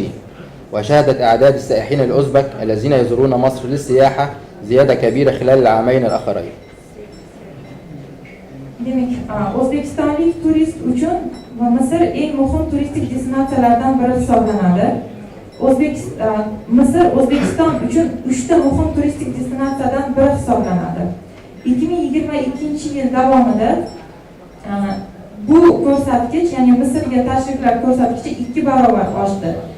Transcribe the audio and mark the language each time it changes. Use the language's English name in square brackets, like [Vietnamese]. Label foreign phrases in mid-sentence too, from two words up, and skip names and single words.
[Arabic] وشهدت أعداد السائحين الأوزبك الذين يزورون مصر للسياحة زيادة كبيرة خلال العامين الآخرين. [Uzbek] Demek, O'zbekistonlik turist uchun Misr eng muhim turistik destinatsiyalardan biri hisoblanadi. Misr O'zbekiston uchun 3 ta muhim turistik destinatsiyadan biri hisoblanadi. 2022 yil davomida bu ko'rsatkich, ya'ni Misrga tashriflar ko'rsatkichi 2 barobar oshdi.